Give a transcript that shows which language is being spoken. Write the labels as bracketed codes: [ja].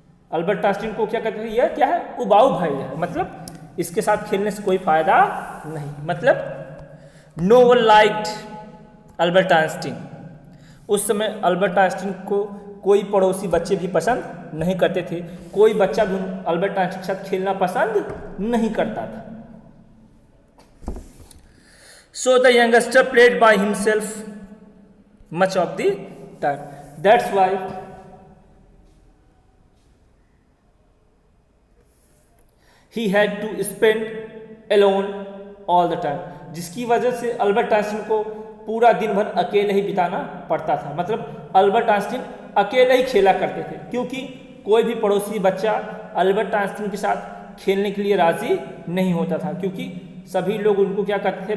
[hi] Albert Einstein को क्या कहते थे? यह क्या है? उबाऊ भाई है, मतलब इसके साथ खेलने से कोई फायदा नहीं। [en] मतलब no one liked Albert Einstein. [hi] उस समय अल्बर्ट आइंस्टीन को कोई पड़ोसी बच्चे भी पसंद नहीं करते थे, कोई बच्चा भी अल्बर्ट आइंस्टीन के साथ खेलना पसंद नहीं करता था। [en] So the youngster played by himself much of the time. That's why he had to spend alone all the time. [hi] जिसकी वजह से अल्बर्ट आइंस्टीन को पूरा दिन भर अकेले ही बिताना पड़ता था। मतलब अल्बर्ट आइंस्टीन अकेले ही खेला करते थे, क्योंकि कोई भी पड़ोसी बच्चा अल्बर्ट आइंस्टीन के साथ खेलने के लिए राजी नहीं होता था, क्योंकि सभी लोग उनको क्या कहते थे?